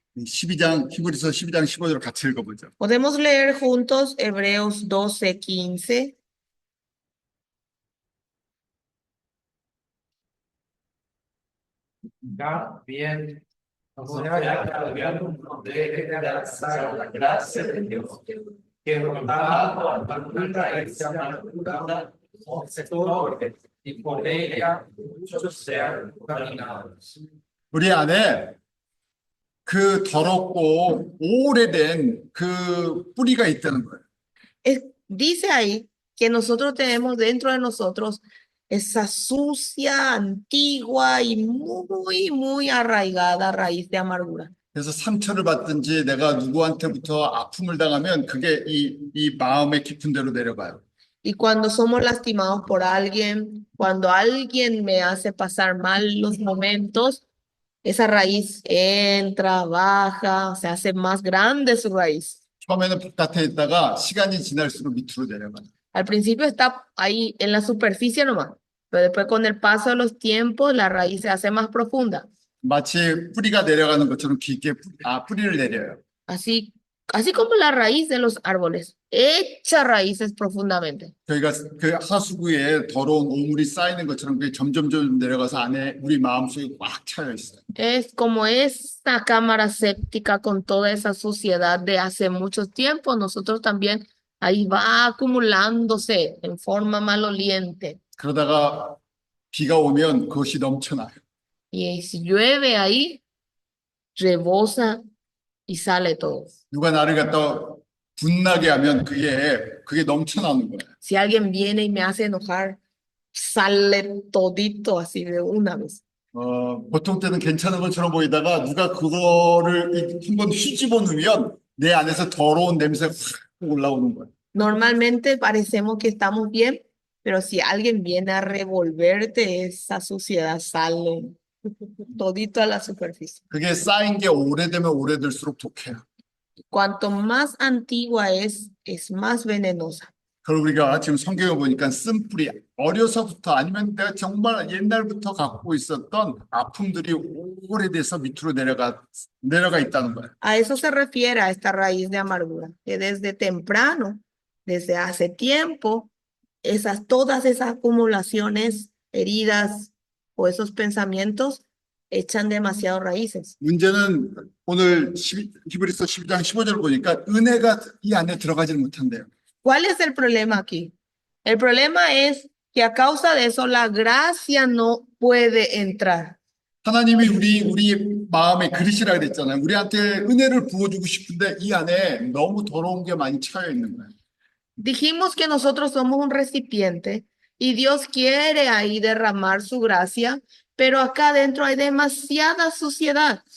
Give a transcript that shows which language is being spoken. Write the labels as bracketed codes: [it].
[ko] 12장, 히브리서 12장 15절을 같이 읽어보죠. [es] Podemos leer juntos Hebreos 12, 15. Bien, no sea no deje de alzar la gracia de Dios, que rondando a la raíz de amargura se torne, y por ella muchos sean contaminados. [ko] 우리 안에 그 더럽고 오래된 그 뿌리가 있다는 거예요. [es] Dice ahí que nosotros tenemos dentro de nosotros esa sucia, antigua y muy, muy arraigada raíz de amargura. [ko] 그래서 상처를 받든지 내가 누구한테부터 아픔을 당하면 그게 이 마음의 깊은 데로 내려가요. [es] Y cuando somos lastimados por alguien, cuando alguien me hace pasar mal los momentos, esa raíz entra, baja, se hace más grande su raíz. [ko] 처음에는 바깥에 있다가 시간이 지날수록 밑으로 내려가요. [es] Al principio está ahí en la superficie nomás, pero después con el paso de los tiempos la raíz se hace más profunda. [ko] 마치 뿌리가 내려가는 것처럼 깊게 뿌리를 내려요. [es] Así como la raíz de los árboles, echa raíces profundamente. [ko] 저희가 그 하수구에 더러운 오물이 쌓이는 것처럼 그게 점점 내려가서 안에 우리 마음속에 꽉 차여 있어요. [es] Es como esta cámara séptica con toda esa suciedad de hace mucho tiempo, nosotros también ahí va acumulándose en forma maloliente. [ko] 그러다가 비가 오면 그것이 넘쳐나요. [es] Y si llueve ahí, rebosa y sale todo. [ko] 누가 나를 갖다 분나게 하면 그게 넘쳐나는 거예요. [es] Si alguien viene y me hace enojar, sale todito así de una vez. [ko] 보통 때는 괜찮은 것처럼 보이다가 누가 그거를 한번 휘집어 놓으면 내 안에서 더러운 냄새가 확 올라오는 거예요. [es] Normalmente parecemos que estamos bien, pero si alguien viene a revolverte, esa suciedad sale todito a la superficie. [ko] 그게 쌓인 게 오래되면 오래될수록 독해요. [es] Cuanto más antigua es más venenosa. [ko] 그리고 우리가 지금 성경에 보니까 쓴뿌리, 어려서부터 아니면 내가 정말 옛날부터 갖고 있었던 아픔들이 오래돼서 밑으로 내려가 있다는 거예요. [es] A eso se refiere a esta raíz de amargura, que desde temprano, desde hace tiempo, todas esas acumulaciones, heridas o esos pensamientos echan demasiado raíces. [ko] 문제는 오늘 히브리서 12장 15절 보니까 은혜가 이 안에 들어가지를 못한대요. [es] ¿Cuál es el problema aquí? El problema es que a causa de eso la gracia no puede entrar. [ko] 하나님이 우리 마음에 그릇이라 그랬잖아요. 우리한테 은혜를 부어주고 싶은데 이 안에 너무 더러운 게 많이 차여 있는 거예요. [es] Dijimos que nosotros somos un recipiente y Dios quiere ahí derramar su gracia, pero acá adentro hay demasiada suciedad.